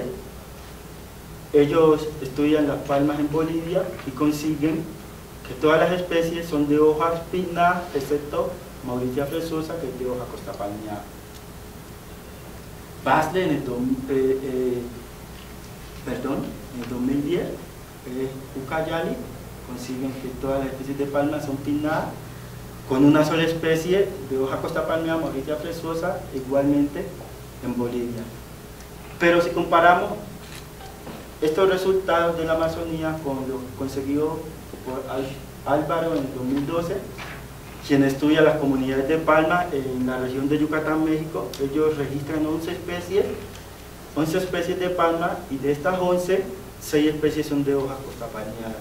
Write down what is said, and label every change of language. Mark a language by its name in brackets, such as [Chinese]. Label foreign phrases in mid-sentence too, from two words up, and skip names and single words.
[Spanish] Ellos estudian las palmas en Bolivia y consiguen que todas las especies son de hojas pinnadas, excepto Mauritia fresosa, que es de hoja costa palmeada. Basler en 2010, Ucayali, consiguen que todas las especies de palmas son pinnadas, con una sola especie de hoja costa palmeada, Mauritia fresosa, igualmente en Bolivia. Pero si comparamos estos resultados de la Amazonía con lo conseguido por Álvaro en 2012, quien estudia las comunidades de palma en la región de Yucatán, México, ellos registran 11 especies de palma, y de estas 11, 6 especies son de hoja costa palmeada.